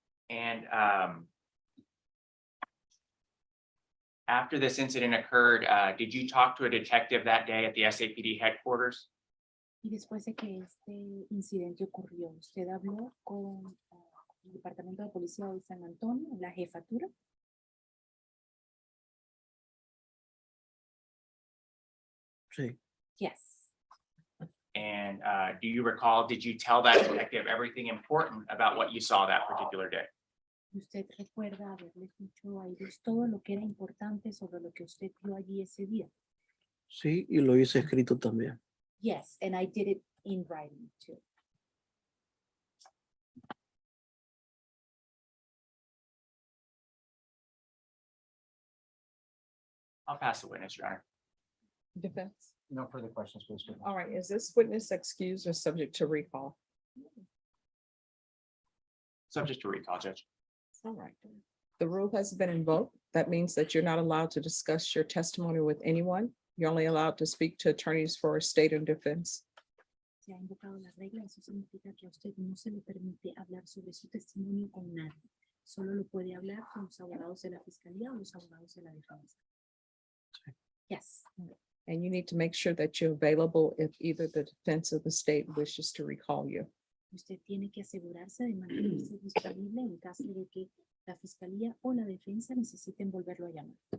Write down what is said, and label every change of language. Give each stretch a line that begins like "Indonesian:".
English: And after this incident occurred, did you talk to a detective that day at the SAPD headquarters?
Spanish: Y después de que este incidente ocurrió, ¿usted habló con el Departamento de Policía de San Antonio, la jefatura? Sí,
English: Yes. And do you recall, did you tell that detective everything important about what you saw that particular day?
Spanish: ¿Usted recuerda haberle dicho a ellos todo lo que era importante sobre lo que usted vio allí ese día? sí, y lo hice escrito también.
English: Yes, and I did it in writing too. I'll pass the witness, Your Honor. Defense. No further questions, please. All right, is this witness excused or subject to recall? Subject to recall, Judge. All right. The rule has been invoked. That means that you're not allowed to discuss your testimony with anyone. You're only allowed to speak to attorneys for state and defense.
Spanish: Se ha invocado la regla, eso significa que a usted no se le permite hablar sobre su testimonio con nadie. Solo lo puede hablar con los abogados de la fiscalía o los abogados de la defensa.
English: Yes. And you need to make sure that you're available if either the defense or the state wishes to recall you.
Spanish: Usted tiene que asegurarse de mantenerse disponible en caso de que la fiscalía o la defensa necesiten volverlo a llamar.